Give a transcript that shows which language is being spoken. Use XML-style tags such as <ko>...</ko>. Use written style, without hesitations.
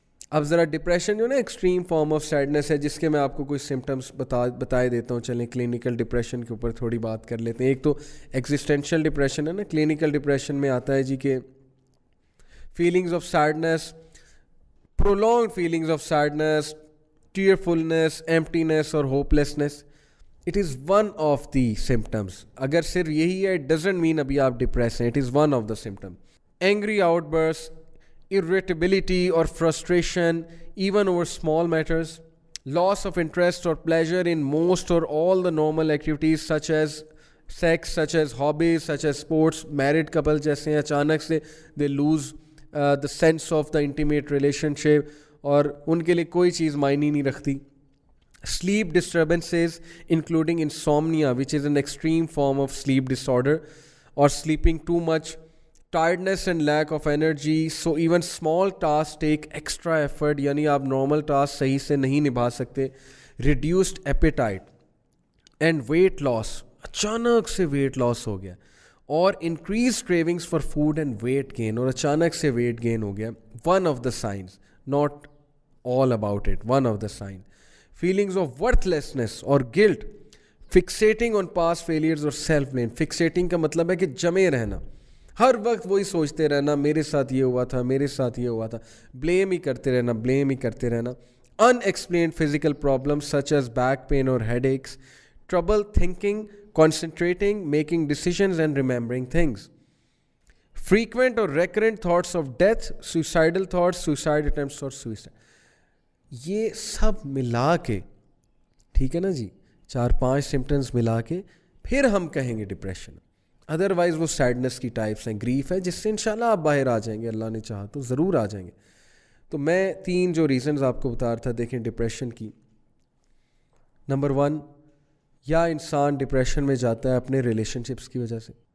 <ur>اب ذرا ڈپریشن جو نا ایکسٹریم فارم آف سیڈنس ہے, جس کے میں آپ کو کچھ سمٹمس بتائے دیتا ہوں. چلیں کلینکل ڈپریشن کے اوپر تھوڑی بات کر لیتے ہیں. ایک تو ایگزسٹینشیل ڈپریشن ہے نا. کلینکل ڈپریشن میں آتا ہے جی کہ feelings of sadness,</ur> <en>prolonged feelings of sadness, tearfulness, emptiness</en> <ur>اور hopelessness.</ur> <en>It is one of the symptoms.</en> <ur>اگر صرف یہی ہے,</ur> <en>it doesn't mean</en> <ur>ابھی آپ ڈپریس ہیں.</ur> <en>It is one of the symptoms. Angry outbursts, irritability or frustration even over small matters, loss of interest or pleasure in most or all the normal activities such as sex, such as hobbies, such as sports. Married couple</en> <ur>جیسے ہیں, اچانک سے</ur> <en>they lose the sense of the intimate relationship,</en> <ur>اور ان کے لیے کوئی چیز معنی نہیں رکھتی.</ur> <en>Sleep disturbances including insomnia, which is an extreme form of sleep disorder, or sleeping too much, tiredness and lack of energy, so even small tasks take extra effort,</en> <ur>یعنی آپ normal tasks صحیح سے نہیں نبھا سکتے.</ur> <en>Reduced appetite and weight loss,</en> <ur>اچانک سے</ur> <en>weight loss ہو گیا, اور increase cravings for food and weight gain,</en> <ur>اور اچانک سے ویٹ گین ہو گیا.</ur> <en>One of the signs, not all about it, one of the sign. Feelings of worthlessness اور guilt, fixating on past failures اور self blame.</en> <ur>فکسیٹنگ کا مطلب ہے کہ جمے رہنا, ہر وقت وہی سوچتے رہنا, میرے ساتھ یہ ہوا تھا, میرے ساتھ یہ ہوا تھا, بلیم ہی کرتے رہنا, بلیم ہی کرتے رہنا.</ur> <en>unexplained physical problems such as back pain or headaches, trouble thinking, concentrating, making decisions and remembering things. Frequent or recurrent thoughts of death, suicidal thoughts, suicide attempts or suicide.</en> <ur>یہ سب ملا کے, ٹھیک ہے نا جی, 4-5 سمٹمز ملا کے پھر ہم کہیں گے ڈپریشن. ادروائز وہ سیڈنس کی ٹائپس ہیں, گریف ہے, جس سے انشاءاللہ آپ باہر آ جائیں گے, اللہ نے چاہا تو ضرور آ جائیں گے. تو میں 3 جو ریزنز آپ کو بتا رہا تھا, دیکھیں ڈپریشن کی. نمبر 1, یا انسان ڈپریشن میں جاتا ہے اپنے ریلیشن شپس کی وجہ سے.</ur>